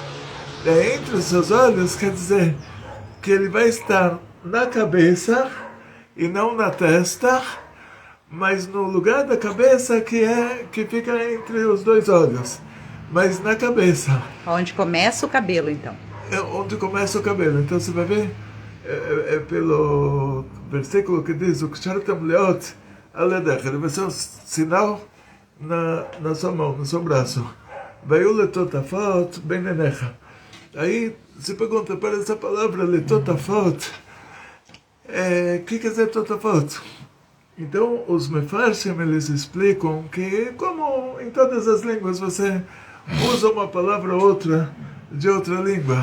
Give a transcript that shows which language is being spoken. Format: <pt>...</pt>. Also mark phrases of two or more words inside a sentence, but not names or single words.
<pt>É entre os seus olhos, quer dizer que ele vai estar na cabeça e não na testa, mas no lugar da cabeça que fica entre os dois olhos, mas na cabeça. Onde começa o cabelo, então. É onde começa o cabelo. Então você vai ver pelo versículo que diz o</pt> <he>וקשרתם לאות על ידך,</he> <pt>ele vai ser um sinal na sua mão, no seu braço.</pt> <he>והיו לטטפת בין עיניך.</he> <pt>Aí se pergunta, para essa palavra letotafot, que quer dizer totafot? Então os mefarshim, eles explicam que, como em todas as línguas você usa uma palavra ou outra de outra língua.</pt>